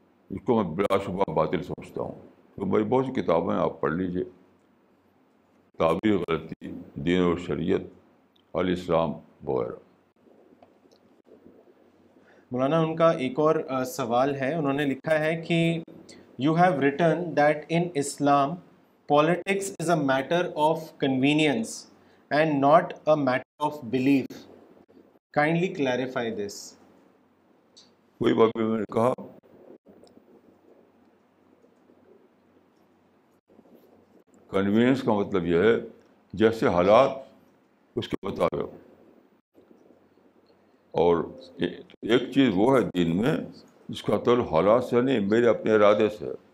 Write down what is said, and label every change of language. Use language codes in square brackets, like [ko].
[ur] اس کو میں بلا شبہ باطل سمجھتا ہوں. تو میری بہت سی کتابیں آپ پڑھ لیجیے، تعبیر غلطی، دین اور شریعت، الاسلام وغیرہ. مولانا ان کا ایک اور سوال ہے. انہوں نے لکھا ہے کہ [en] You have written that in Islam politics is a matter of convenience and not a matter of belief. Kindly clarify this. [ur] کوئی بات میں نے کہا کنوینئنس کا مطلب یہ ہے جیسے حالات اس کے مطابق. اور ایک چیز وہ ہے دین میں جس کا تعلق حالات سے نہیں، میرے اپنے ارادے سے.